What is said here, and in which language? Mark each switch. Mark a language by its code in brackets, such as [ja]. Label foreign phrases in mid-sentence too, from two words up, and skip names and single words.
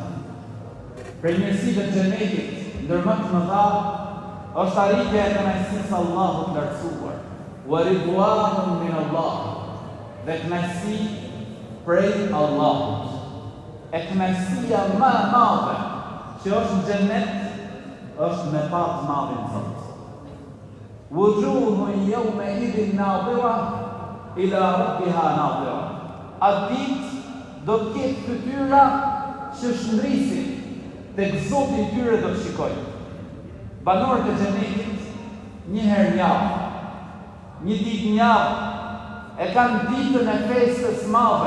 [sq] Për mirësitë e xhenetit ndër më të mëdha është arritja e kënaqësisë Allahut lartësuar, [ar] ورضوان من الله, [sq] dhe kënaqësi prej Allahut. E kënaqësia më e madhe që është në xhenet është me pa të madhin Zot. [ar] وجوه يومئذ ناضرة إلى ربها ناظرة. [sq] Atë ditë do të ketë fytyra që shndrisin tek Zoti I tyre do të shikojnë. Banorët e xhenetit një herë në javë, një ditë në javë, e kanë ditën e festës madhe.